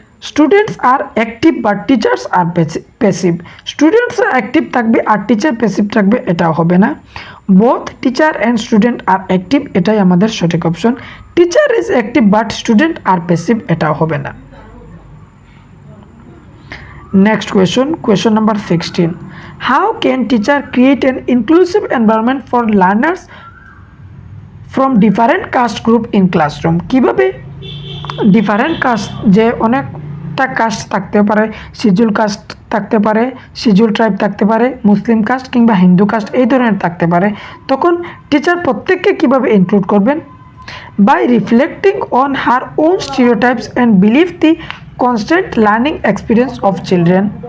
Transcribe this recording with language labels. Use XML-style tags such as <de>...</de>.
<en>students are active but teachers are passive,</en> <bn>students active থাকবে আর teacher passive থাকবে, এটাও হবে না।</bn> <en>both teacher and student are active,</en> <bn>এটাই আমাদের সঠিক option.</bn> <en>teacher is active but student are passive,</en> <bn>এটাও হবে না।</bn> <en>Next question, question number 16. How can teacher create an inclusive environment for learners from different caste group in classroom?</en> <bn>কিভাবে different caste, যে অনেকটা caste থাকতে পারে, শিডিউল কাস্ট থাকতে পারে, শিডিউল ট্রাইব থাকতে পারে, মুসলিম কাস্ট কিংবা হিন্দু কাস্ট এই ধরনের থাকতে পারে, তখন টিচার প্রত্যেককে কিভাবে ইনক্লুড করবেন?</bn> <en>By reflecting on her own stereotypes and believe the constant learning experience of children.</en>